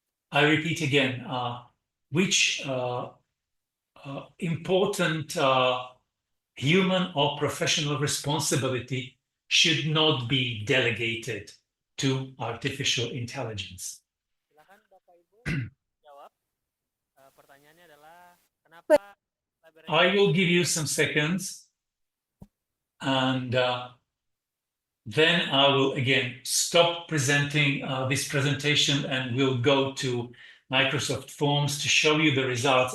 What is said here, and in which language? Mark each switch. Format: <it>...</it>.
<en>I repeat again, which important human or professional responsibility should not be delegated to artificial intelligence.</en> <id>Silakan Bapak Ibu jawab. Pertanyaannya adalah kenapa</id> <en>I will give you some seconds and then I will again stop presenting this presentation and we'll go to Microsoft Forms to show you the results.</en>